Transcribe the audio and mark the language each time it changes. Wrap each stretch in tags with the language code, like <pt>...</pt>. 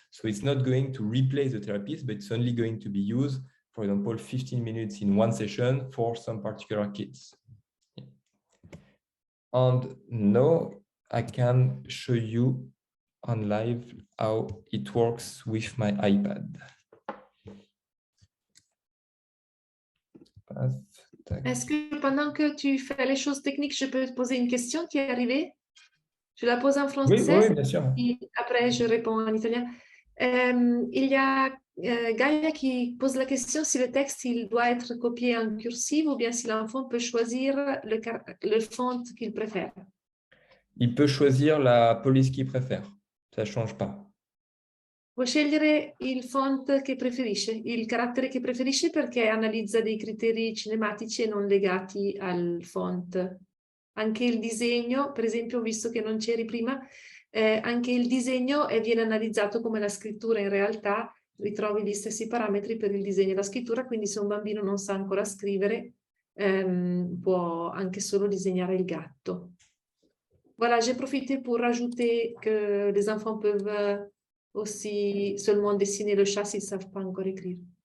<en>So it's not going to replace the therapist, but it's only going to be used, for example, 15 minutes in one session for some particular kids. And now I can show you on live how it works with my iPad.</en> <fr>Est-ce que pendant que tu fais les choses techniques, je peux te poser une question qui est arrivée? Je la pose en français, oui, bien sûr. Et après je réponds en italien. Il y a Gaia qui pose la question si le texte il doit être copié en cursive ou bien si l'enfant peut choisir le font qu'il préfère. Il peut choisir la police qu'il préfère, ça ne change pas.</fr> <it>Può scegliere il font che preferisce, il carattere che preferisce perché analizza dei criteri cinematici e non legati al font. Anche il disegno, per esempio, visto che non c'eri prima, anche il disegno viene analizzato come la scrittura in realtà, ritrovi gli stessi parametri per il disegno e la scrittura, quindi se un bambino non sa ancora scrivere, può anche solo disegnare il gatto.</it> <fr>Voilà, j'ai profité pour rajouter que les enfants peuvent aussi seulement dessiner le chat s'ils ne savent pas encore écrire.</fr>